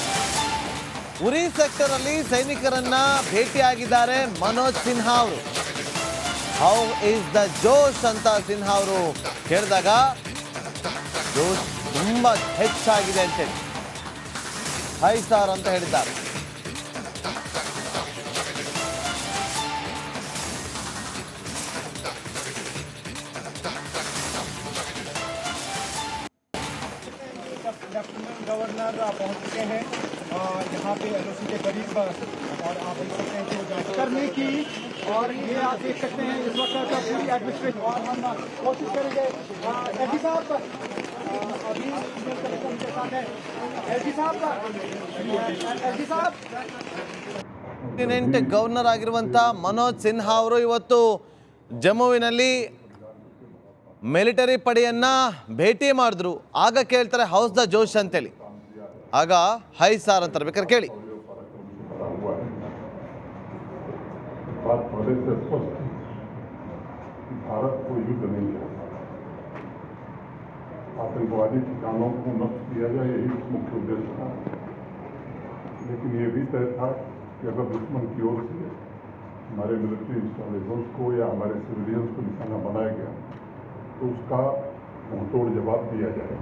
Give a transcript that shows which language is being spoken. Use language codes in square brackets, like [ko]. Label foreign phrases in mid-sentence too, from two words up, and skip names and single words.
[kn] ಉರಿ ಸೆಕ್ಟರ್ ಅಲ್ಲಿ ಸೈನಿಕರನ್ನ ಭೇಟಿಯಾಗಿದ್ದಾರೆ ಮನೋಜ್ ಸಿನ್ಹಾ ಅವರು. [en] how is the josh [kn] ಅಂತ ಸಿನ್ಹಾ ಅವರು ಕೇಳಿದಾಗ ಜೋಶ್ ತುಂಬಾ ಹೆಚ್ಚಾಗಿದೆ ಅಂತೇಳಿ [en] high sir [kn] ಅಂತ ಹೇಳಿದ್ದಾರೆ. [hi] लेफ्टिनेंट गवर्नर पहुंच चुके हैं यहाँ पे LOC के करीब, और आप देख सकते हैं कि जांच करने की, और ये आप देख सकते हैं इस वक्त पूरी एडमिनिस्ट्रेशन, और हम कोशिश करेंगे LG साहब अभी के साथ है LG साहब [kn] ಲೆಫ್ಟಿನೆಂಟ್ ಗವರ್ನರ್ ಆಗಿರುವಂಥ ಮನೋಜ್ ಸಿನ್ಹಾ ಅವರು ಇವತ್ತು ಜಮ್ಮುವಿನಲ್ಲಿ ಮಿಲಿಟರಿ ಪಡೆಯನ್ನ ಭೇಟಿ ಮಾಡಿದ್ರು. ಆಗ ಕೇಳ್ತಾರೆ [en] how's the josh [kn] ಅಂತೇಳಿ. ಆಗ [en] high sir [kn] ಅಂತಾರೆ. ಬೇಕಾದ್ರೆ ಕೇಳಿ. [hi] भारत को युद्ध नहीं चाहता, आतंकवादी ठिकानों को नष्ट किया जाए, यही मुख्य उद्देश्य था. लेकिन ये भी तय था कि अगर दुश्मन की ओर से हमारे [en] military installations [hi] को या हमारे सिविलियंस को निशाना बनाया गया तो उसका मुंहतोड़ जवाब दिया जाएगा.